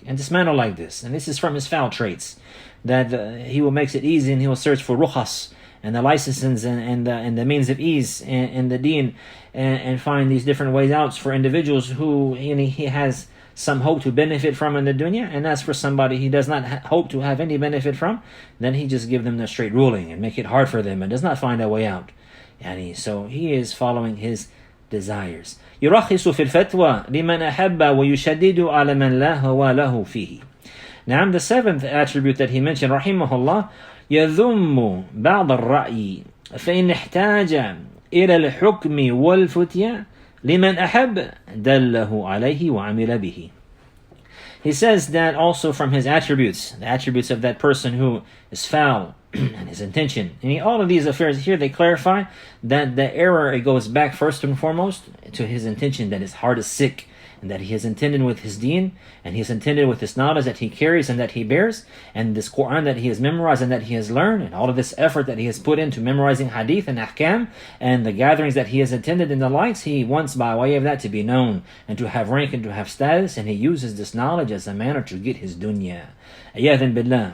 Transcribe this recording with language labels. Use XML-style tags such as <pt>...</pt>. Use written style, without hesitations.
<en>And this man will like this, and this is from his foul traits, that he will make it easy, and he will search for rukhas and the licenses and the means of ease in the deen, and find these different ways out for individuals who he has some hope to benefit from in the dunya. And as for somebody he does not hope to have any benefit from, then he just give them the straight ruling and make it hard for them and does not find a way out. So he is following his desires.</en> <ar>يرخص في الفتوى لمن أحب ويشدد على من لا هوى له فيه.</ar> <en>Now the seventh attribute that he mentioned, rahimahullah,</en> <ar>يذم بعض الرأي فإن احتاج إلى الحكم والفتيا لمن أحب دله عليه وعمل به.</ar> <en>He says that also from his attributes, the attributes of that person who is foul and his intention. And all of these affairs here, they clarify that the error, it goes back first and foremost to his intention, that his heart is sick, and that he has intended with his deen, and he has intended with this knowledge that he carries and that he bears, and this Quran that he has memorized and that he has learned, and all of this effort that he has put into memorizing hadith and ahkam, and the gatherings that he has attended and the likes, he wants by way of that to be known, and to have rank and to have status, and he uses this knowledge as a manner to get his dunya. Iyadhan billah.</en>